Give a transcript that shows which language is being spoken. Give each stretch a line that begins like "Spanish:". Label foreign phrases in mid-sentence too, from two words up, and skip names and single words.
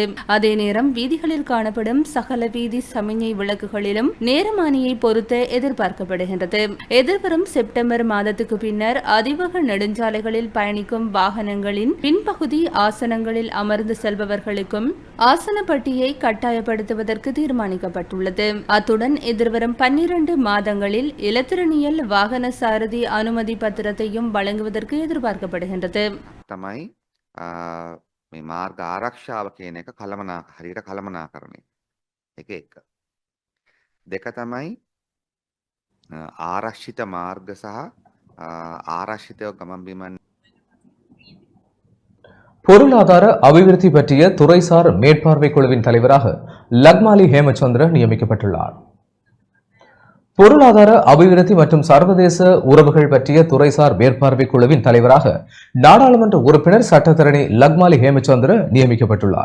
Tamil: அதே நேரம் வீதிகளில் காணப்படும் சகல வீதி சமிஞ்சை விளக்குகளிலும் நேரமானியை பொருத்த எதிர்பார்க்க எதிர்வரும் செப்டம்பர் மாதத்துக்கு பின்னர் அதிவேக நெடுஞ்சாலைகளில் பயணிக்கும் வாகனங்களின் பின்பகுதி ஆசனங்களில் அமர்ந்து செல்பவர்களுக்கும் ஆசன பட்டியை கட்டாயப்படுத்துவதற்கு தீர்மானிக்கப்பட்டுள்ளது. அத்துடன் எதிர்வரும் 12 மாதங்களில் இலத்திரனியல் வாகன சாரதி அனுமதி பத்திரத்தையும் வழங்குவதற்கு எதிர்பார்க்கப்படுகின்றது.
Sinhala: තමයි මේ මාර්ග ආරක්ෂාව කියන එක හරියට කළමනාකරණය. එක දෙක තමයි ආරක්ෂිත මාර්ග සහ ආරක්ෂිතව ගමන් බිමන්
Tamil: பொருளாதார அபிவிருத்தி பற்றிய துறைசார் மேற்பார்வை குழுவின் தலைவராக லக்மாலி ஹேமச்சந்திர நியமிக்கப்பட்டுள்ளார். பொருளாதார அபிவிருத்தி மற்றும் சர்வதேச உறவுகள் பற்றிய துறைசார் மேற்பார்வை குழுவின் தலைவராக நாடாளுமன்ற உறுப்பினர் சட்டத்தரணி லக்மாலி ஹேமச்சந்திர நியமிக்கப்பட்டுள்ளார்.